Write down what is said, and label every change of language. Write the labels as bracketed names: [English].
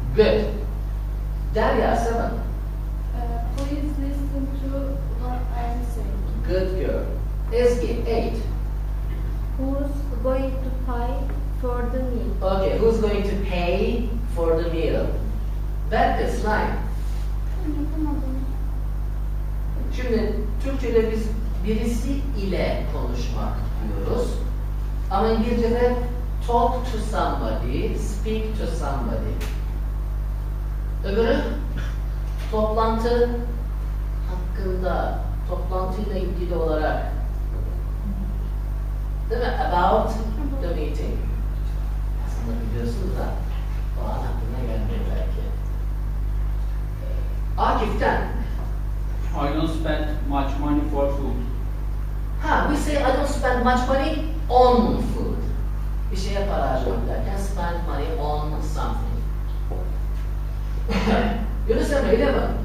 [English] Good. Derya, seven. Please listen to what I am saying. Good girl. Ezgi, eight. Who's going to pay for the meal? Okay, who's going to pay for the meal? Berkes, nine. [Turkish] Şimdi Türkçe'de biz birisi ile konuşmak diyoruz. Ama İngilizce'de [English] talk to somebody, speak to somebody. [Turkish] Öbürü toplantı hakkında, toplantıyla ilgili olarak. Değil mi? [English] About the meeting. [Turkish] Aslında biliyorsunuz da o an aklına gelmiyor belki. Akif'ten. [English] I don't spend much money for food. We say I don't spend much money on food. [Turkish] Bir şeye para harcamak derken [English] spend money on something. [Turkish] Yunus Emre, öyle mi?